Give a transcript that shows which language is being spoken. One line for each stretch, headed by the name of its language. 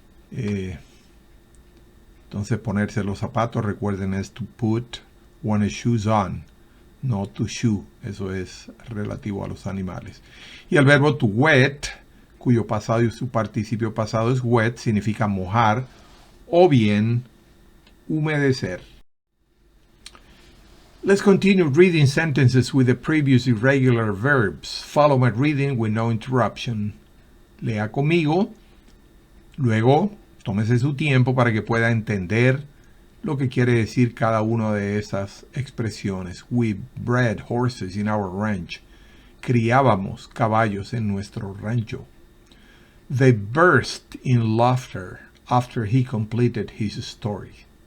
Spanish: Entonces ponerse los zapatos, recuerden, es
English: to put one's shoes on,
Spanish: no to shoe, eso es relativo a los animales. Y el verbo to wet, cuyo pasado y su participio pasado es wet, significa mojar o bien humedecer.
English: Let's continue reading sentences with the previous irregular verbs. Follow my reading with no interruption.
Spanish: Lea conmigo. Luego, tómese su tiempo para que pueda entender lo que quiere decir cada una de esas expresiones.
English: We bred horses in our ranch.
Spanish: Criábamos caballos en nuestro rancho.
English: They burst in laughter after he completed his story.